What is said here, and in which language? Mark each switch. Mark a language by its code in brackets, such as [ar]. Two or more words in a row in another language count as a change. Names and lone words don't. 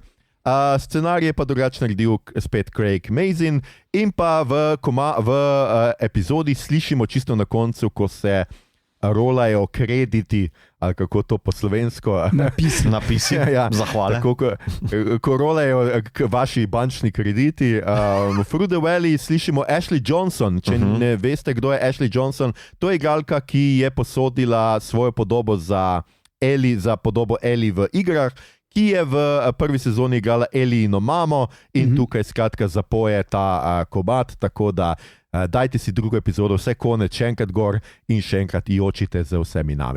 [sl] Scenarij je pa drugače naredil spet Craig Mazin in pa v epizodi slišimo čisto na koncu, ko se rolajo krediti, ali kako to po slovensko. Napisi, zahvale. Ko rolajo vaši bančni krediti. Through the Valley slišimo Ashley Johnson. Če ne veste, kdo je Ashley Johnson, to je igralka, ki je posodila svojo podobo za podobo Ellie v igrah, ki je v prvi sezoni igrala Elijino mamo in tukaj skratka zapoje ta komad, tako da dajte si drugo epizodo, vse konec, še enkrat gor in še enkrat jočite z vsemi nami.